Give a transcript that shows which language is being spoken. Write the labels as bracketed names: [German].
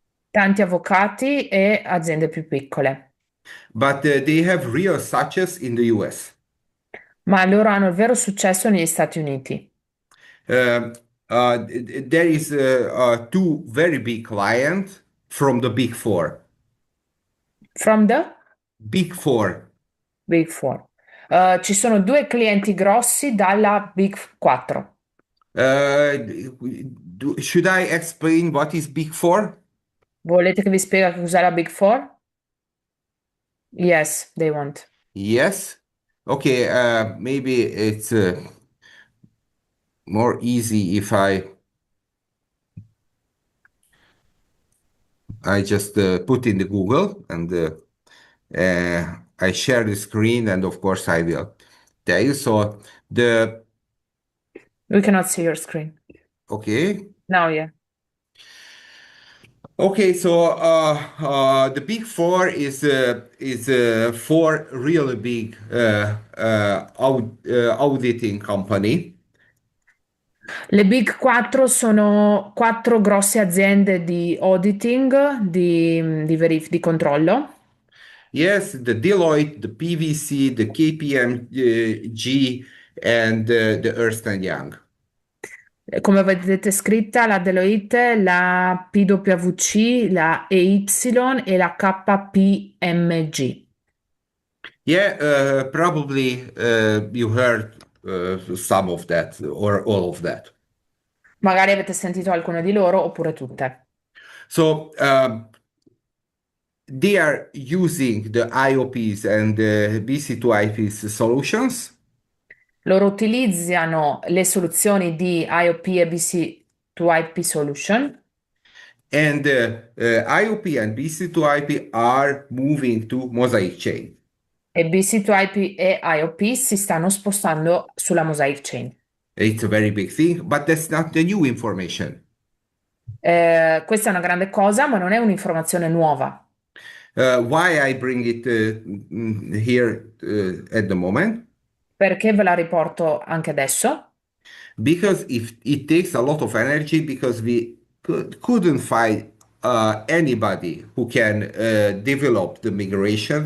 [Italian] tanti avvocati e aziende più piccole, [English] but they have real success in the US. [Italian] ma loro hanno il vero successo negli Stati Uniti. [English] Uh, there is two very big clients from the Big Four. From the Big Four. Big Four. [Italian] Ci sono due clienti grossi dalla Big 4. [English] Uh, should I explain what is Big Four? [Italian] Volete che vi spiega che cos'è la Big Four? [English] Yes, they want. Yes. Okay, maybe it's more easy if I just put in the Google and I share the screen, and of course I will tell you. So the We cannot see your screen. okay. Now, yeah. Okay, so the Big Four is four really big auditing company. [Italian] Le Big 4 sono quattro grosse aziende di auditing, di controllo. [English] Yes, the Deloitte, the PwC, the KPMG, and the Ernst and Young. [Italian] Come vedete scritta, la Deloitte, la PwC, la EY e la KPMG. [English] Yeah, probably you heard some of that or all of that. [Italian] Magari avete sentito alcune di loro oppure tutte. [English] So they are using the IOPs and the BC2IPs solutions, [Italian] Loro utilizzano le soluzioni di IOP e BC2IP Solution [English] and IOP and BC2IP are moving to Mosaic chain. [Italian] e BC2IP e IOP si stanno spostando sulla Mosaic Chain. [English] It's a very big thing, but that's not the new information. [Italian] Questa è una grande cosa, ma non è un'informazione nuova. [English] Why I bring it here at the moment? [Italian] Perché ve la riporto anche adesso? [English] Because if it takes a lot of energy, because we couldn't find anybody who can develop the migration.